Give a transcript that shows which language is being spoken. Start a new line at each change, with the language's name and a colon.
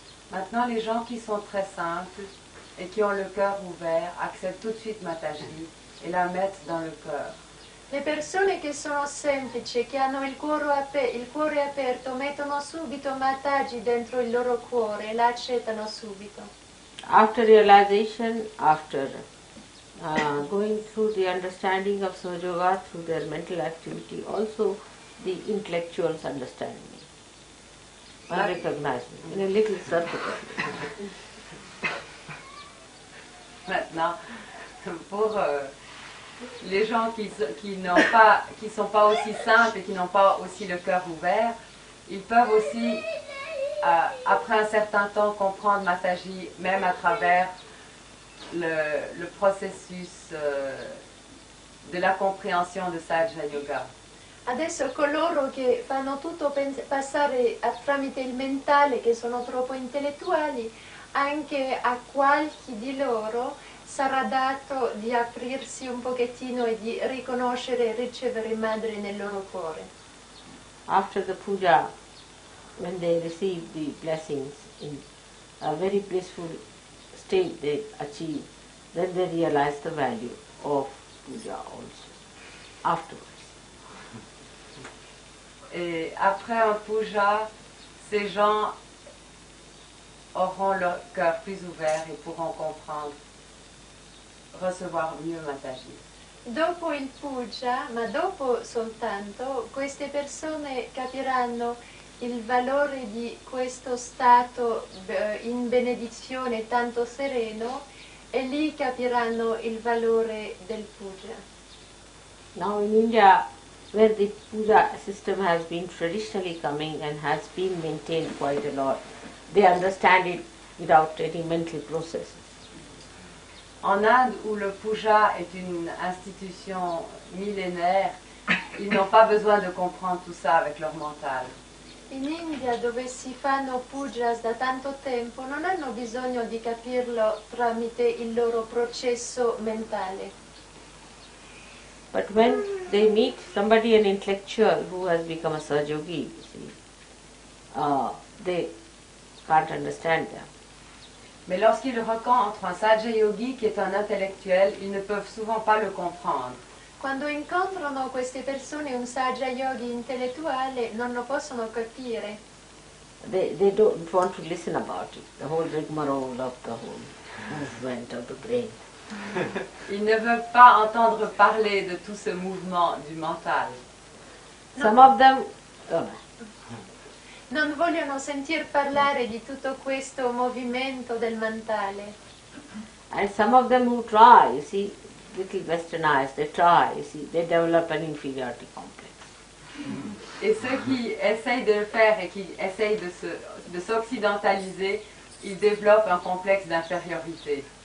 French: Maintenant, les gens qui sont très simples et qui ont le cœur ouvert acceptent tout de suite Mataji et la mettent dans le cœur.
Italian: Le persone che sono semplici, che hanno il cuore aperto, mettono subito Mataji dentro il loro cuore e la accettano subito.
English: After realization, after going through the understanding of Sahaja Yoga through their mental activity, also the intellectuals understand me and recognize me in a little circle.
French: Maintenant, pour les gens qui sont pas aussi simples et qui n'ont pas aussi le cœur ouvert, ils peuvent aussi, après un certain temps, comprendre Mataji, même à travers le processus de la compréhension de Sahaja Yoga.
Italian: Adesso coloro che fanno tutto passare tramite il mentale, che sono troppo intellettuali, anche a qualche di loro sarà dato di aprirsi un pochettino e di riconoscere e ricevere Madre nel loro cuore.
English: After the puja, when they receive the blessings in a very blissful state they achieve, then they realize the value of puja also, afterwards.
French: Et après un puja, ces gens auront leur cœur plus ouvert et pourront comprendre, recevoir mieux Mataji.
Italian: Dopo il puja, ma dopo soltanto, queste persone capiranno il valore di questo stato in benedizione tanto sereno e lì capiranno il valore del puja.
English: Now in India, where the puja system has been traditionally coming and has been maintained quite a lot, they understand it without any mental processes.
French: En Inde, où le puja est une institution millénaire, ils n'ont pas besoin de comprendre tout ça avec leur mental.
Italian: In India, dove si fanno pujas da tanto tempo, non hanno bisogno di capirlo tramite il loro processo mentale.
English: But when they meet somebody, an intellectual who has become a Sahaja-yogi, you see, they can't understand them.
French: Mais lorsqu'ils rencontrent un Sahaja Yogi qui est un intellectuel, ils ne peuvent souvent pas le comprendre.
Italian: Quando incontrano queste persone, un Sahaja Yogi intellettuale, non lo possono capire.
English: They don't want to listen about it, the whole rigmarole of the whole movement of the brain.
French: Ils ne veulent pas entendre parler de tout ce mouvement du mental.
English: Some of them,
Italian: Non vogliono sentir parlare di tutto questo movimento del mentale.
English: and some of them who try, you see, little westernized, they try, you see, they develop an inferiority complex.
French: Et ceux qui essayent de le faire et qui essayent de s'occidentaliser, ils développent un complexe d'infériorité.